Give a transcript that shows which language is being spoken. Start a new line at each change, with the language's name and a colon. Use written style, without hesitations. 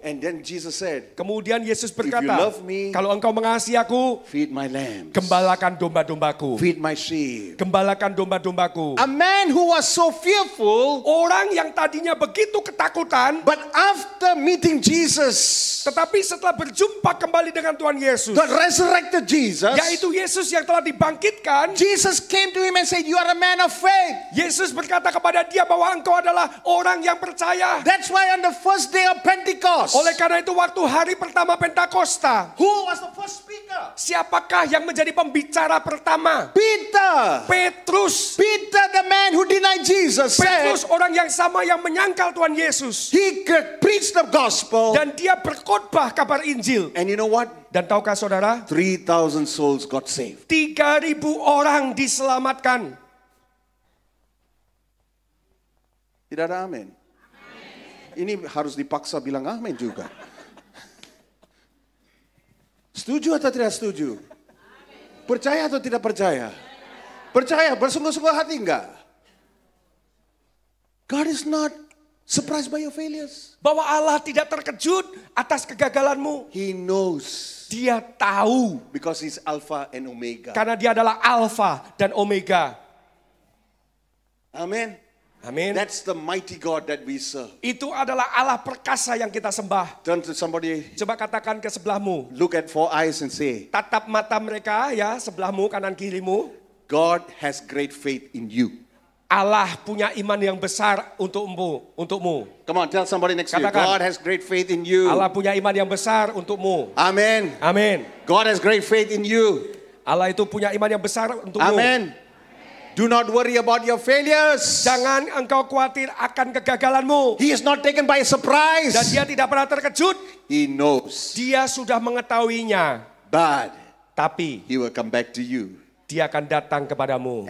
English: And then Jesus said,
Indonesian: Kemudian Yesus
English: you
Indonesian: berkata,
English: love me,
Indonesian: kalau engkau mengasihi aku,
English: feed my lambs,
Indonesian: gembalakan domba-dombaku.
English: feed my sheep.
Indonesian: Gembalakan domba-dombaku.
English: A man who was so fearful,
Indonesian: Orang yang tadinya begitu ketakutan,
English: but after meeting Jesus,
Indonesian: tetapi setelah berjumpa kembali dengan Tuhan Yesus,
English: the resurrected Jesus,
Indonesian: yaitu Yesus yang telah dibangkitkan,
English: Jesus came to him and said, you are a man of faith.
Indonesian: Yesus berkata kepada dia bahwa engkau adalah orang yang percaya.
English: That's why on the first day of Pentecost,
Indonesian: Oleh karena itu waktu hari pertama Pentakosta,
English: who was the first speaker?
Indonesian: siapakah yang menjadi pembicara pertama?
English: Peter.
Indonesian: Petrus.
English: Peter, the man who denied Jesus,
Indonesian: Petrus
English: said
Indonesian: orang yang sama yang menyangkal Tuhan Yesus.
English: he preached the gospel.
Indonesian: Dan dia berkhotbah kabar Injil.
English: And you know what?
Indonesian: Dan tahukah saudara?
English: 3,000 souls got saved.
Indonesian: 3.000 orang diselamatkan. Tidak ada amin. Ini harus dipaksa bilang amin juga. Setuju atau tidak setuju? Percaya atau tidak percaya? Percaya, bersungguh-sungguh hati enggak?
English: God is not surprised by your failures.
Indonesian: Bahwa Allah tidak terkejut atas kegagalanmu.
English: He knows.
Indonesian: Dia tahu.
English: Because he's Alpha and Omega.
Indonesian: Karena dia adalah Alfa dan Omega. Amin. Amin.
English: That's the mighty God that we serve.
Indonesian: Itu adalah Allah perkasa yang kita sembah.
English: Turn to somebody,
Indonesian: Coba katakan ke sebelahmu.
English: look at 4 eyes and say,
Indonesian: Tatap mata mereka ya, sebelahmu, kanan kirimu.
English: God has great faith in you.
Indonesian: Allah punya iman yang besar untukmu.
English: Come on, tell somebody next to you.
Indonesian: Katakan.
English: God has great faith in you.
Indonesian: Allah punya iman yang besar untukmu.
English: Amen.
Indonesian: Amin.
English: God has great faith in you.
Indonesian: Allah itu punya iman yang besar untukmu.
English: Amen. Do not worry about your failures.
Indonesian: Jangan engkau khawatir akan kegagalanmu.
English: He is not taken by surprise.
Indonesian: Dan dia tidak pernah terkejut.
English: He knows.
Indonesian: Dia sudah mengetahuinya.
English: But
Indonesian: Tapi
English: he will come back to you
Indonesian: dia akan datang kepadamu.